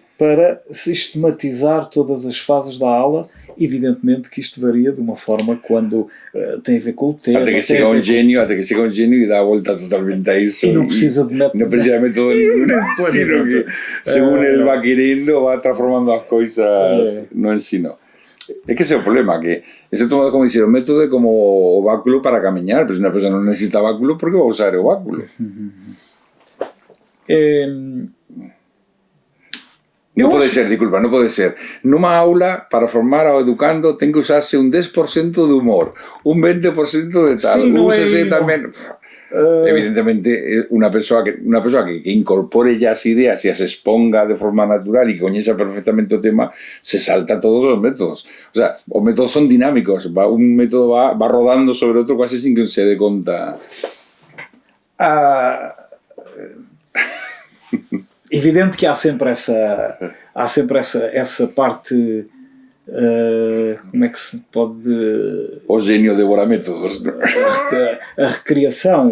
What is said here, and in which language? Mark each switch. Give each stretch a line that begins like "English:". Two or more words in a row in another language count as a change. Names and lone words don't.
Portuguese: Para sistematizar todas as fases da aula. Evidentemente que isto varia de uma forma quando tem a ver com o tema. Até que chega um gênio e dá a volta totalmente a isso. E não precisa de método. Não precisa de método nenhum, sino que, segundo ele vai querendo, vai transformando as coisas no ensino.
Galician: É que ese é o problema, que ese tomado como dizer, o método é como o báculo para camiñar, pero se unha persona non necesita báculo, por que vai usar o báculo? Non pode ser, disculpa, non pode ser. Numa aula, para formar ao educando, ten que usarse un 10% de humor, un 20% de tal, sí, un 60% tamén... Evidentemente,
Spanish: una persona que incorpore ya
Galician: as ideas y as exponga de forma natural y que coñeza perfectamente o tema, se salta todos os métodos. O sea, os métodos son dinámicos, un método va rodando sobre outro casi sin que se dé conta.
Portuguese: Evidente que há sempre essa parte... como é que se pode... O gênio devora métodos. A recriação.